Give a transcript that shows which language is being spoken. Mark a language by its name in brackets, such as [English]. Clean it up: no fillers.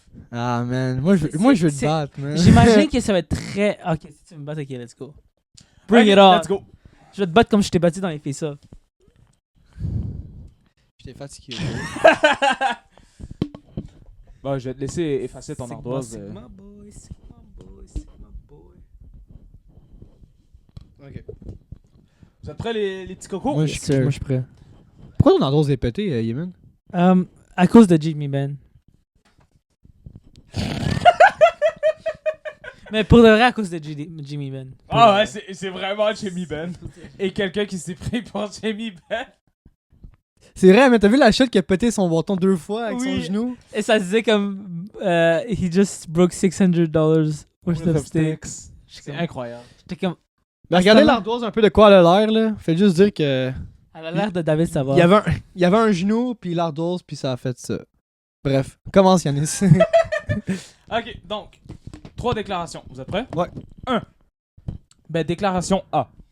[French] Ah, man. Moi, je veux te battre, man. J'imagine que ça va être très... Ok, si tu veux me battre, ok, [English] let's go. Bring [French] Ok, [English] it on. Let's go. [French] Je vais te battre comme je t'ai battu dans les face-off. J'étais fatigué. Bon, je vais te laisser effacer ton ardoise. [English] Sigma boy, Sigma boy, Sigma boy. [French] Ok. Vous êtes prêts, les petits cocos? Moi, [English] Yes, sir. [French] je suis prêt. Pourquoi ton ardoise est pété, Yemen? À cause de Jimmy Ben. Mais pour de vrai, à cause de Jimmy Ben. Ah ouais, c'est vraiment Jamie Ben. Et quelqu'un qui s'est pris pour Jamie Ben. C'est vrai, mais t'as vu la chute qui a pété son bâton 2 fois avec son genou? Et ça disait comme... [English] he just broke $600 worth of sticks. [French] C'est incroyable. J'étais comme... Mais regardez l'ardoise un peu de quoi elle a l'air, là. Fait juste dire que... Elle a l'air de David Savard. Il y avait un genou, puis l'ardoise, puis ça a fait ça. Bref, commence Yannis. Ok, donc, 3 déclarations. Vous êtes prêts? Ouais. 1. Ben, déclaration A.